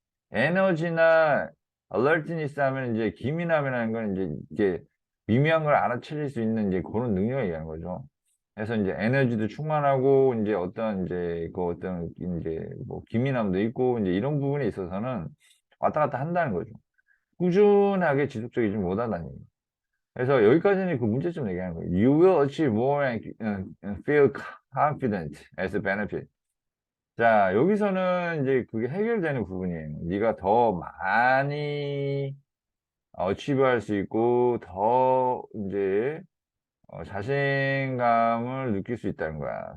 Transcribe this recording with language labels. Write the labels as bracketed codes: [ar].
[ko] 에너지나 alertness 하면 이제 기민함이라는 건 이제 이게 미미한 걸 알아차릴 수 있는 이제 그런 능력을 얘기하는 거죠. 그래서 이제 에너지도 충만하고 이제 어떤 이제 그 어떤 이제 뭐 기민함도 있고 이제 이런 부분에 있어서는 왔다 갔다 한다는 거죠. 꾸준하게 지속적이지 못하다는 얘기. 그래서 여기까지는 그 문제점 얘기하는 거예요. [en] You will achieve more and feel confident as a benefit. [ko] 자, 여기서는 이제 그게 해결되는 부분이에요. 네가 더 많이 어치브할 수 있고 더 이제 자신감을 느낄 수 있다는 거야.